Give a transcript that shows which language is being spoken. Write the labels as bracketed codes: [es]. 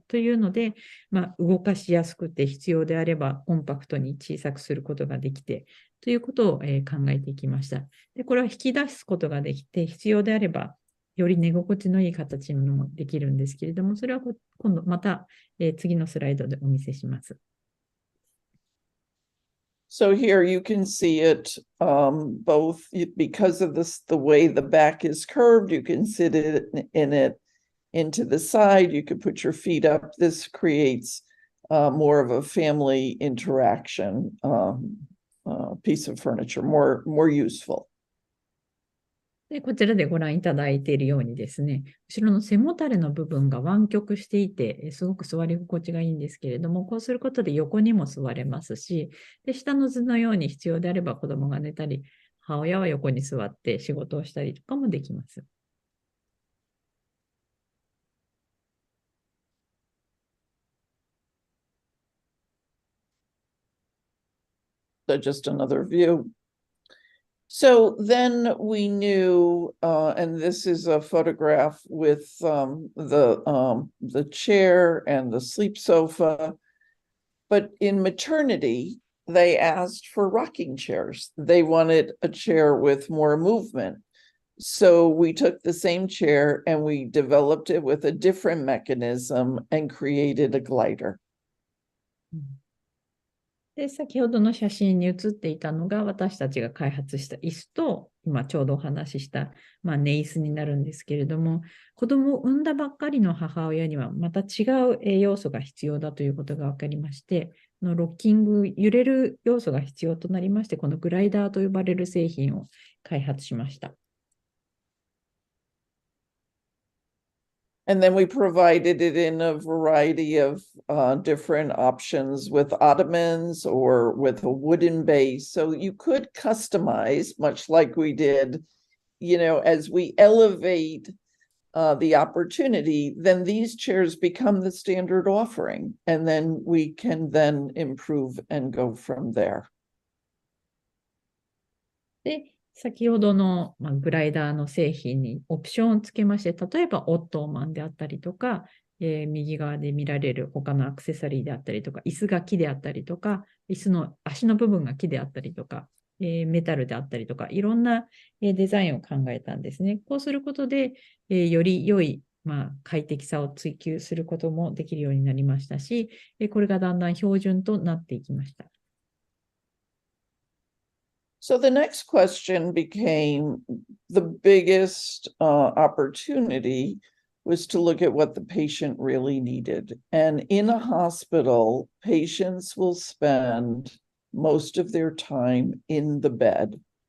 [ja] というので、動かしやすくて必要であればコンパクトに小さくすることができて、ということを、考えていきました。で、これは引き出すことができて、必要であればより寝心地のいい形にもできるんですけれども、それは今度また、次のスライドでお見せします。 [en] So here you can see it both because of this, the way the back is curved, you can sit in it into the side, you can put your feet up. This creates more of a family interaction piece of furniture, more useful. [ja] で、こちらでご覧いただいているようにですね、後ろの背もたれの部分が湾曲していて、すごく座り心地がいいんですけれども、こうすることで横にも座れますし、で、下の図のように必要であれば子供が寝たり、母親は横に座って仕事をしたりとかもできます。 [en] So just another view. So then we knew, and this is a photograph with the chair and the sleep sofa, but in maternity, they asked for rocking chairs. They wanted a chair with more movement. So we took the same chair and we developed it with a different mechanism and created a glider. [ja] で、先ほどの写真に写っていたのが私たちが開発した椅子と、今ちょうどお話しした、寝椅子になるんですけれども、子供を産んだばっかりの母親にはまた違う栄養素が必要だということが分かりまして、ロッキング、揺れる要素が必要となりまして、このグライダーと呼ばれる製品を開発しました。 [en] And then we provided it in a variety of different options with ottomans or with a wooden base. So you could customize, much like we did, as we elevate the opportunity, then these chairs become the standard offering. And then we can then improve and go from there. [ja] で、先ほどの、グライダーの製品にオプションをつけまして、例えばオットーマンであったりとか、右側で見られる他のアクセサリーであったりとか、椅子が木であったりとか、椅子の足の部分が木であったりとか、メタルであったりとか、いろんなデザインを考えたんですね。こうすることで、より良い、快適さを追求することもできるようになりましたし、これがだんだん標準となっていきました。 [en] So the next question became the biggest opportunity was to look at what the patient really needed. And in a hospital, patients will spend most of their time in the bed.